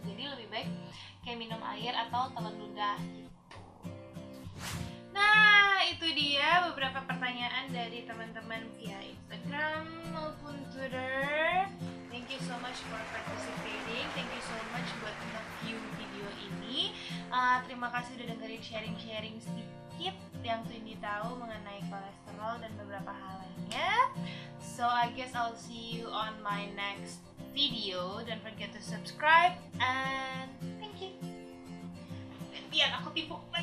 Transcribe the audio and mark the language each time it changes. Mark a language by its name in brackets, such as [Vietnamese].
[Indonesian] Jadi lebih baik kayak minum air atau telan ludah gitu. Nah, itu dia beberapa pertanyaan dari teman-teman via Instagram maupun Twitter. [English] Thank you so much for participating. Thank you so much [Indonesian] buat nge-view video ini. Terima kasih udah dengerin sharing-sharing sedikit yang Twindy tahu mengenai kolesterol dan beberapa hal lainnya. [English] So I guess I'll see you on my next video. Don't forget to subscribe and thank you. [Indonesian] Gantian aku tipu.